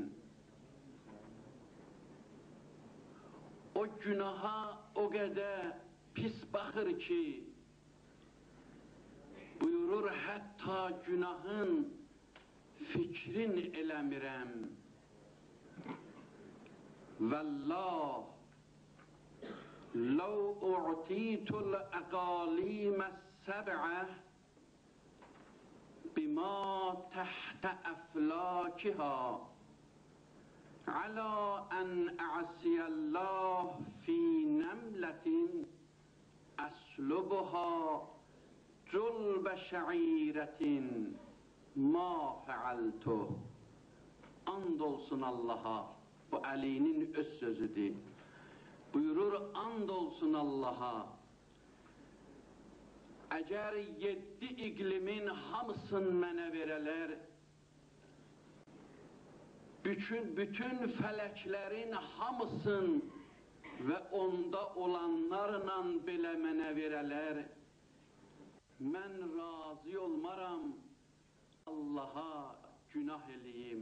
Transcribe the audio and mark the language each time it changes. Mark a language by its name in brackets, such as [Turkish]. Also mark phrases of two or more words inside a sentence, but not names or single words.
[Azerbaijani] O günaha o qədər pis baxır ki, buyurur, hətta günahın fikrin eləmirəm. Vəllah, [Arabic] لو أعطيت الأقاليم السبعة بما تحت أفلاكها على أن أعصي الله في نملة أسلبها جلب شعيرة ما فعلته. [Azerbaijani] Andolsun Allah'a, bu Ali'nin öz sözüdür. Buyurur, andolsun Allah'a, əgər 7 iqlimin hamısını mənə verələr, bütün fələklərin hamısını və onda olanlarla belə mənə verələr, mən razı olmaram Allaha günah eləyim.